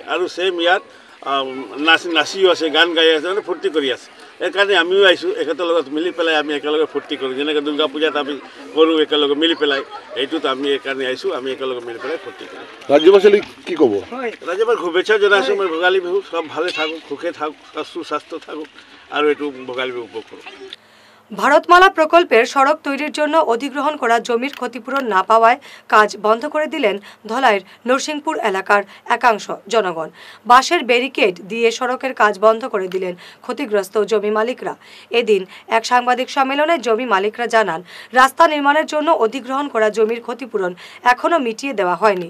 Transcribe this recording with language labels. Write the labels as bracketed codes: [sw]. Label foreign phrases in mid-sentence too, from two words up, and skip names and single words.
[as] আৰু ছেইম ইয়াত নাচিও আছে, গান গাই আছে, মানে ফূৰ্তি কৰি আছে। সেইকাৰণে আমিও আহিছোঁ, এখেতৰ লগত মিলি পেলাই আমি একেলগে ফূৰ্তি কৰোঁ। যেনেকৈ দুৰ্গা পূজাত আমি কৰোঁ একেলগে মিলি পেলাই, এইটোত আমি এইকাৰণে আহিছোঁ, আমি একেলগে মিলি পেলাই ফূৰ্তি কৰোঁ। ৰাজ্যবাসীলৈ কি ক'ব? ৰাজ্যবাসীক শুভেচ্ছা জনাইছোঁ। মই [bn] ভোগালী বিহু সব ভালে থাকুক, সুখে থাকুক, সুস্বাস্থ্য থাকুক, আর একটু ভোগালী বিহু উপভোগ করুক। ভারতমালা প্রকল্পের সড়ক তৈরির জন্য অধিগ্রহণ করা জমির ক্ষতিপূরণ না পাওয়ায় কাজ বন্ধ করে দিলেন ধলাইয়ের নরসিংপুর এলাকার একাংশ জনগণ। বাঁশের ব্যারিকেড দিয়ে সড়কের কাজ বন্ধ করে দিলেন ক্ষতিগ্রস্ত জমি মালিকরা। এদিন এক সাংবাদিক সম্মেলনে জমি মালিকরা জানান, রাস্তা নির্মাণের জন্য অধিগ্রহণ করা জমির ক্ষতিপূরণ এখনও মিটিয়ে দেওয়া হয়নি।